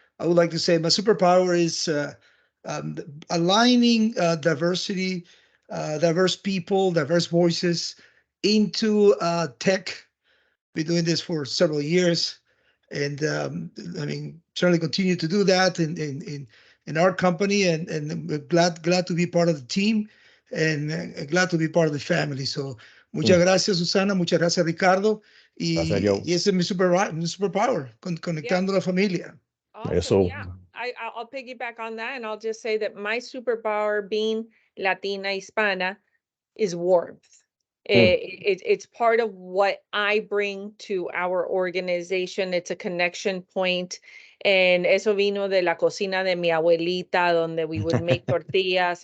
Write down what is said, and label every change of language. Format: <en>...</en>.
<en>I would like to say my superpower is aligning diversity, diverse people, diverse voices into tech. Been doing this for several years, and certainly continue to do that in our company, and we're glad to be part of the team, and glad to be part of the family.</en> <es>So muchas gracias, Susana, muchas gracias, Ricardo, y ese es mi superpower, conectando la familia.</es> <en>Awesome. Yeah, I'll piggyback on that, and I'll just say that my superpower, being Latina Hispana, is warmth. It's part of what I bring to our organization. It's a connection point. And</en> <es>eso vino de la cocina de mi abuelita, donde</es> <en>we would make tortillas.</en>